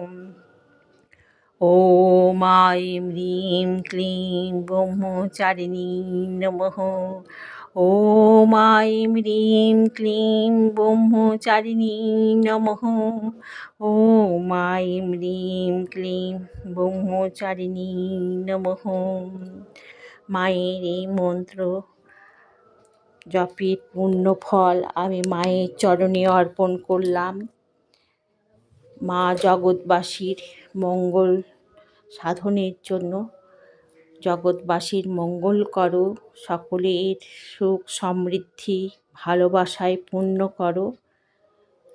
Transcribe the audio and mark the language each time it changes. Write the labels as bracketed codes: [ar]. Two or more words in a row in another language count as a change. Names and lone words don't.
[sa] ॐ ऐं ह्रीं क्लीं ब्रह्मचारिणी नमः। ॐ ऐं ह्रीं क्लीं ब्रह्मचारिणी नमः। ॐ ऐं ह्रीं क्लीं ব্রহ্মচারিণী নমঃ। [bn] মায়ের এই মন্ত্র জপের পূর্ণ ফল আমি মায়ের চরণে অর্পণ করলাম। মা জগৎবাসীর মঙ্গল সাধনের জন্য জগৎবাসীর মঙ্গল করো, সকলের সুখ সমৃদ্ধি ভালোবাসায় পূর্ণ করো।